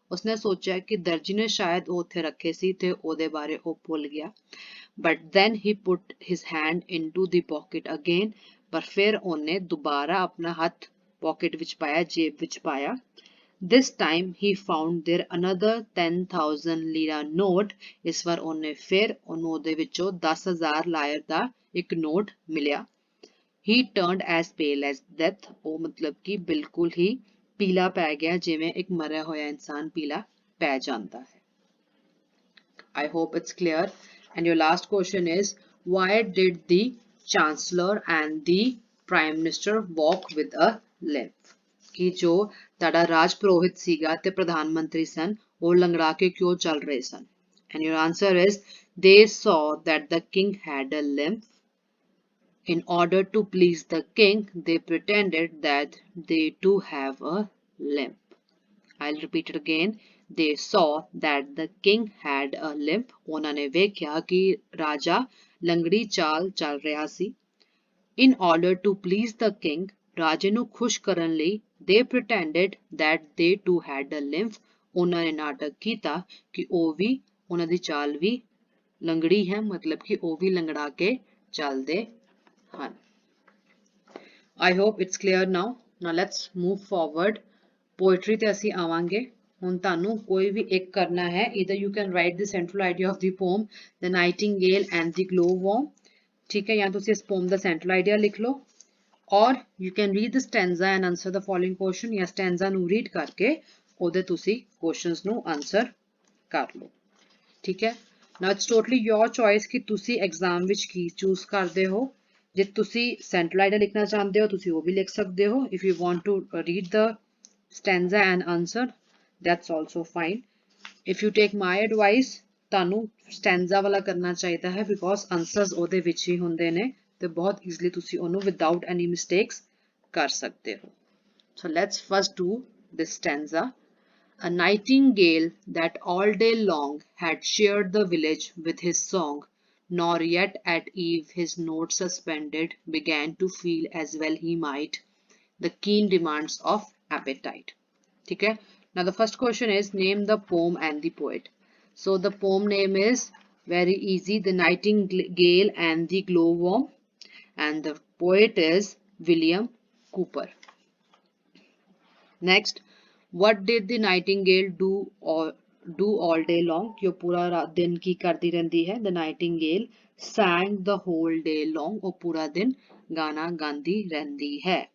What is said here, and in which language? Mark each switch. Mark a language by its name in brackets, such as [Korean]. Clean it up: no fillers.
[Hindi] उसने सोचा कि दर्जी ने शायद [Punjabi] ਉਹ ਉੱਥੇ ਰੱਖੇ ਸੀ ਤੇ ਉਹਦੇ ਬਾਰੇ ਉਹ ਭੁੱਲ ਗਿਆ. [English] But then he put his hand into the pocket again. [Punjabi] ਪਰ ਫਿਰ ਉਹਨੇ ਦੁਬਾਰਾ ਆਪਣਾ ਹੱਥ pocket ਵਿੱਚ ਪਾਇਆ, ਜੇਬ ਵਿੱਚ ਪਾਇਆ. [English] This time he found there another 10,000 lira note. [Punjabi] ਇਸ ਵਾਰ ਉਹਨੇ ਫਿਰ ਉਹਨੂੰ ਉਹਦੇ ਵਿੱਚੋਂ 10,000 ਲਾਇਰ ਦਾ ਇੱਕ ਨੋਟ ਮਿਲਿਆ. [English] He turned as pale as death. [Punjabi] ਉਹ ਮਤਲਬ ਕਿ ਬਿਲਕੁਲ ਹੀ ਪੀਲਾ ਪੈ ਗਿਆ, ਜਿਵੇਂ ਇੱਕ ਮਰਿਆ ਹੋਇਆ ਇਨਸਾਨ ਪੀਲਾ ਪੈ ਜਾਂਦਾ ਹੈ. [English] I hope it's clear. And your last question is, why did the chancellor and the prime minister walk with a limp? [Hindi] कि जो [Punjabi] ਤੁਹਾਡਾ ਰਾਜ ਪੁਰੋਹਿਤ ਸੀਗਾ ਤੇ ਪ੍ਰਧਾਨ ਮੰਤਰੀ ਸਨ, ਉਹ ਲੰਗੜਾ ਕੇ ਕਿਉਂ ਚੱਲ ਰਹੇ ਸਨ? [English] And your answer is, they saw that the king had a limp. In order to please the king, they pretended that they too have a limp. I'll repeat it again. They saw that the king had a limp. [Punjabi] ਉਹਨਾਂ ਨੇ ਵੇਖਿਆ ਕਿ ਰਾਜਾ ਲੰਗੜੀ ਚਾਲ ਚੱਲ ਰਿਹਾ ਸੀ. [English] In order to please the king, [Punjabi] ਰਾਜੇ ਨੂੰ ਖੁਸ਼ ਕਰਨ ਲਈ, [English] they pretended that they too had a limp. [Punjabi] ਉਹਨਾਂ ਨੇ ਨਾਟਕ ਕੀਤਾ ਕਿ ਉਹ ਵੀ, ਉਹਨਾਂ ਦੀ ਚਾਲ ਵੀ ਲੰਗੜੀ ਹੈ, ਮਤਲਬ ਕਿ ਉਹ ਵੀ ਲੰਗੜਾ ਕੇ ਚੱਲਦੇ ਹਨ. [English] I hope it's clear now. Now let's move forward. Poetry [Punjabi] ਤੇ ਅਸੀਂ ਆਵਾਂਗੇ. ਹੁਣ ਤੁਹਾਨੂੰ ਕੋਈ ਵੀ ਇੱਕ ਕਰਨਾ ਹੈ. [English] Either you can write the central idea of the poem, the nightingale and the glowworm. [Hindi] ठीक है, [Punjabi] या ਤੁਸੀਂ ਇਸ poem ਦਾ central idea ਲਿਖ ਲਓ. [English] Or you can read the stanza and answer the following question. [Punjabi] या stanza ਨੂੰ read ਕਰਕੇ ਉਹਦੇ ਤੁਸੀਂ questions ਨੂੰ answer ਕਰ ਲਓ. ਠੀਕ ਹੈ. [English] Now it's totally your choice [Punjabi] ਕਿ ਤੁਸੀਂ exam ਵਿੱਚ ਕੀ choose ਕਰਦੇ ਹੋ. ਜੇ ਤੁਸੀਂ central idea ਲਿਖਣਾ ਚਾਹੁੰਦੇ ਹੋ, ਤੁਸੀਂ ਉਹ ਵੀ ਲਿਖ ਸਕਦੇ ਹੋ. [English] If you want to read the stanza and answer, that's also fine. If you take my advice, [Punjabi] ਤੁਹਾਨੂੰ stanza ਵਾਲਾ ਕਰਨਾ ਚਾਹੀਦਾ ਹੈ, because answers ਉਹਦੇ ਵਿੱਚ ਹੀ ਹੁੰਦੇ ਨੇ ਤੇ ਬਹੁਤ easily ਤੁਸੀਂ ਉਹਨੂੰ [English] without any mistakes [Punjabi] ਕਰ ਸਕਦੇ ਹੋ. [English] So let's first do this stanza. A nightingale that all day long had cheered the village with his song, nor yet at eve his note suspended, began to feel as well he might the keen demands of appetite. [Hindi] ठीक है. [English] Now the first question is, name the poem and the poet. So the poem name is very easy, The Nightingale and the Glowworm, and the poet is William Cooper. Next, what did the nightingale do all day long? [Hindi] जो पूरा दिन की करती रहती है. [English] The nightingale sang the whole day long. [Hindi] वो पूरा दिन गाना गाती रहती है.